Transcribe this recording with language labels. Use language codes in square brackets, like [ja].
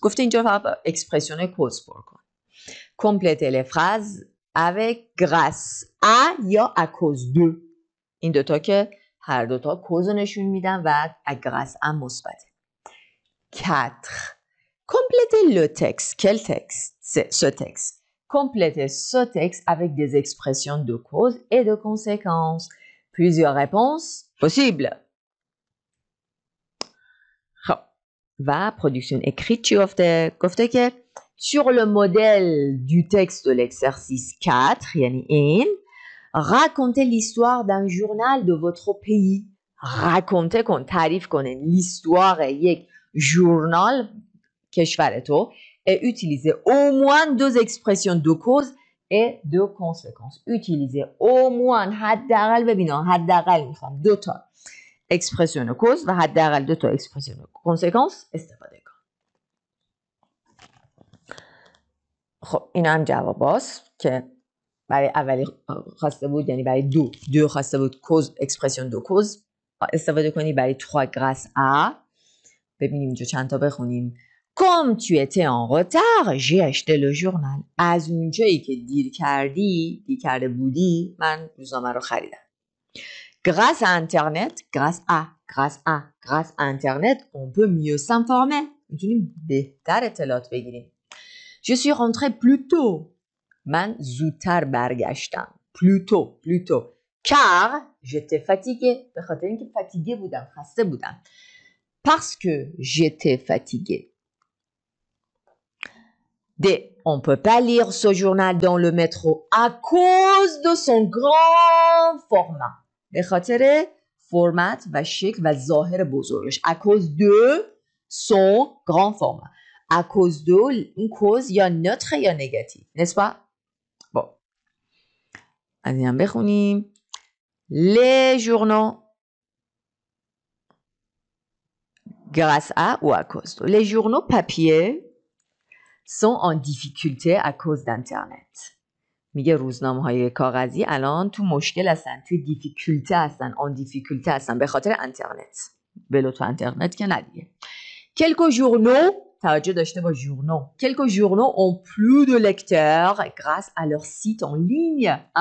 [fa] گفته اینجا فقط اکسپرسیون کوز پر کن. [fr] compléter les phrases avec grâce à یا à cause de. [fa] این دوتا که هر دوتا کوز نشون میدن و grâce à مثبته. [fr] 4. compléter le texte. Quel texte? C'est ce texte. Compléter ce texte avec des expressions de cause et de conséquences. Plusieurs réponses possibles. و production écrite [fa] چی گفته؟ گفته که [fr] sur le modèle du texte de l'exercice 4 [fa] یعنی این [fr] racontez l'histoire d'un journal de votre pays. raconter [fa] کن، تعریف کنه [fr] l'histoire [fa] یک ژورنال کشور تو [fr] et utiliser au moins 2 expressions de cause et de conséquences. utiliser au moins [fa] حداقل ببینا حداقل میخوام 2 تا اکسپرسیون کوز و حداقل 2 تا اکسپرسیون کنسکانس استفاده کن. خب این هم جواباست که برای اولی خواسته بود، یعنی برای دو خواسته بود کوز اکسپرسیون دو کوز استفاده کنی. برای 3 grâce à ببینیم اینجا چند تا بخونیم. [fr] Comme tu étais en retard, j'ai acheté le journal. [fa] از اونجایی که دیر کرده بودی من روزنامه رو خریدم. [fr] Grâce à Internet, grâce à Internet, on peut mieux s'informer. [fa] میتونیم بهتر اطلاعات بگیریم. [fr] Je suis rentré plus tôt. [fa] من زودتر برگشتم. [fr] Plus tôt. Car j'étais fatigué. [fa] به خاطر اینکه fatigué بودم، خسته بودم. [fr] Parce que j'étais fatigué. D. On peut pas lire ce journal dans le métro à cause de son grand format. [fa] به خاطر فرمت و شکل و ظاهر بزرگش. [fr] À cause de son grand format. À cause de این cause یا neutre یا négatif. N'est-ce pas? Bon. [fa] از این هم بخونیم. [fr] Les journaux grâce à ou à cause de. Les journaux papier sont en difficulté à cause d'internet. [fa] میگه روزنامه‌های کاغذی الان تو مشکل هستن، توی دیفیکولته هستن، آن دیفیکولته هستن به خاطر اینترنت. بلو تو اینترنت که ندیگه. [fr] Quelques journaux, [fa] توجه داشته با [fr] journaux. Quelques journaux ont plus de lecteurs grâce à leur site en ligne.